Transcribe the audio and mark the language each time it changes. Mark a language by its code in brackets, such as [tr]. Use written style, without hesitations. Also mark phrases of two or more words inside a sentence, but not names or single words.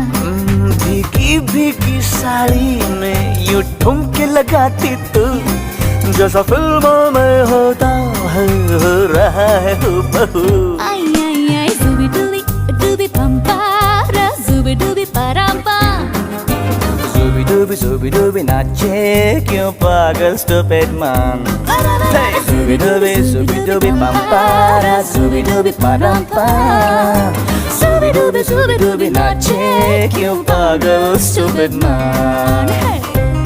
[hi] भीगी भीगी साड़ी में यूं ठुमके लगाती तू, जैसा फिल्मों में होता है हो रहा है हूबहू। आई आई आई जुबी डूबी पंपारा, जुबी डूबी परांपा। Zooby dooby नाचे क्यों पागल [en] stupid man। Zooby dooby pampara, zooby dooby parampa। [hi] Zooby dooby नाचे क्यों पागल [en] stupid man।